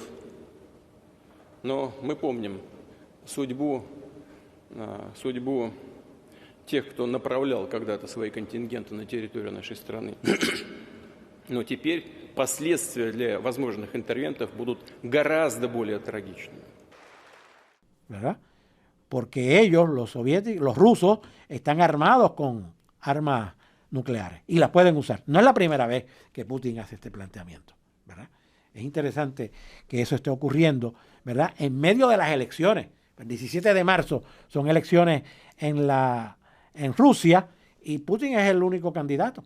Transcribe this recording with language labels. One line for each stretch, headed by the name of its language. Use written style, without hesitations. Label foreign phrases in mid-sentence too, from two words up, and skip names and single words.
Russian: Но мы помним судьбу тех, кто направлял когда-то свои контингенты на территорию нашей страны. Но теперь последствия для возможных интервентов будут гораздо более трагичными.
Spanish: ¿Verdad? Porque ellos, los soviéticos, los rusos, están armados con armas nucleares y las pueden usar. No es la primera vez que Putin hace este planteamiento, ¿verdad? Es interesante que eso esté ocurriendo, ¿verdad? En medio de las elecciones. El 17 de marzo son elecciones en Rusia y Putin es el único candidato.